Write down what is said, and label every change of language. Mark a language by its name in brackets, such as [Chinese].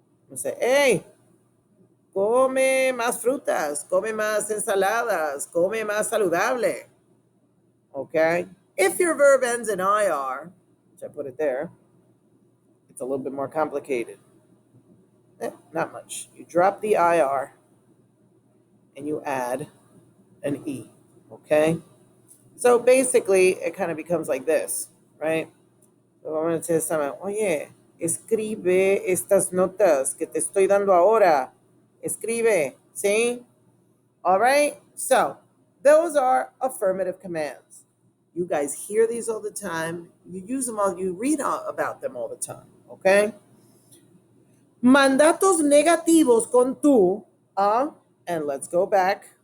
[English] I say, hey, [Spanish] come más frutas, come más ensaladas, come más saludable. [English] Okay? If your verb ends in IR, which I put it there, it's a little bit more complicated. Not much. You drop the IR and you add an E. Okay? So basically, it kind of becomes like this, right? [Spanish] So vamos a decir, oye, escribe estas notas que te estoy dando ahora. Escribe, ¿sí? [English] All right? So, those are affirmative commands. You guys hear these all the time. You use them all, you read about them all the time, okay? Mandatos negativos con tú, and let's go back.